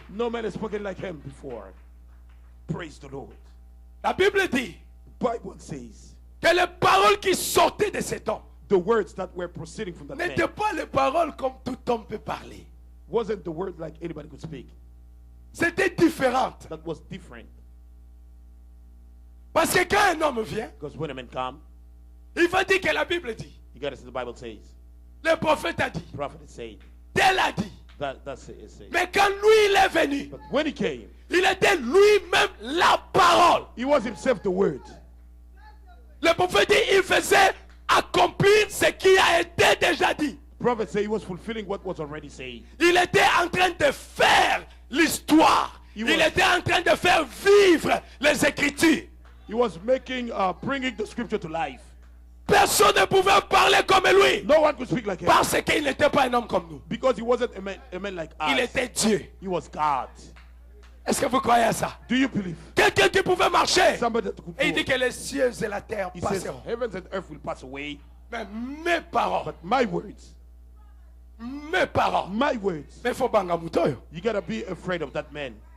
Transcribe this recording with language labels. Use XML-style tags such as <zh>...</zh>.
<en>No man has spoken like him before. Praise the Lord.</en> <fr>La Bible dit</fr> <en>The Bible says</en> <fr>que les paroles qui sortaient de cet homme</fr> <en>the words that were proceeding from that man</en> <fr>n'étaient pas les paroles comme tout homme peut parler.</fr> <en>wasn't the word like anybody could speak.</en> <fr>C'était différent.</fr> <en>That was different.</en> <fr>Parce que quand un homme vient,</fr> <en>Because when a man come,</en> <fr>il va dire que la Bible dit.</fr> <en>you gotta see the Bible says.</en> <fr>Le prophète a dit.</fr> <en>The prophet is saying.</en> <fr>Tel a dit.</fr> <en>That's it. It says.</en> <fr>Mais quand lui il est venu,</fr> <en>But when he came,</en> <fr>il était lui-même la parole.</fr> <en>he was himself the word.</en> <fr>Le prophète dit, il faisait accomplir ce qui a été déjà dit.</fr> <en>The prophet said he was fulfilling what was already said.</en> <fr>Il était en train de faire l'histoire. Il Il</fr> <en>was-</en> <fr>était en train de faire vivre les Écritures.</fr> <en>He was bringing the scripture to life.</en> <fr>Personne ne pouvait parler comme lui.</fr> <en>No one could speak like him.</en> <fr>Parce qu'il n'était pas un homme comme nous.</fr> <en>Because he wasn't a man like us.</en> <fr>Il était Dieu.</fr> <en>He was God.</en> <fr>Est-ce que vous croyez à ça?</fr> <en>Do you believe?</en> <fr>Quelqu'un qui pouvait marcher.</fr> <en>Somebody that could</en> <fr>Et il dit</fr> <en>go.</en> <fr>que les cieux et la terre</fr> <en>He says,</en> <fr>passeront.</fr> <en>heavens and earth will pass away,</en> <fr>Mais mes paroles,</fr> <en>but my words,</en> <fr>mes paroles.</fr> <en>my words,</en> <fr>Mais il faut</fr> <ln>banga mutoyo.</ln> <en>you gotta be afraid of that man.</en>